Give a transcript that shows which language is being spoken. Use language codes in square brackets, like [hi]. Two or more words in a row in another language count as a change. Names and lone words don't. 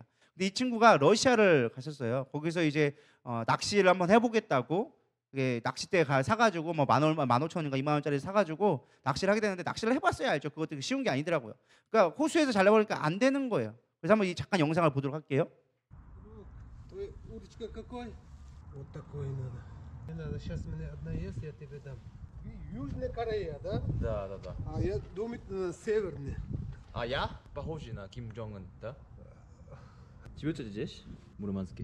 [ko] 근데 이 친구가 러시아를 갔었어요. 거기서 이제 낚시를 한번 해보겠다고 낚싯대 사가지고 뭐 15,000원인가 2만 원짜리 사가지고 낚시를 하게 되는데 낚시를 해봤어야 알죠. 그것도 쉬운 게 아니더라고요. 그러니까 호수에서 잘려버리니까 안 되는 거예요. 그래서 한번 이 잠깐 영상을 보도록 할게요. [ru] Удочка какой? Вот такой надо. Не надо, сейчас у меня одна есть, я тебе дам. Южная Корея, да? Да, да, да. А я думаю, северная. А я похожий на Ким Джong Ын, да? Тебе что здесь? Мурманске.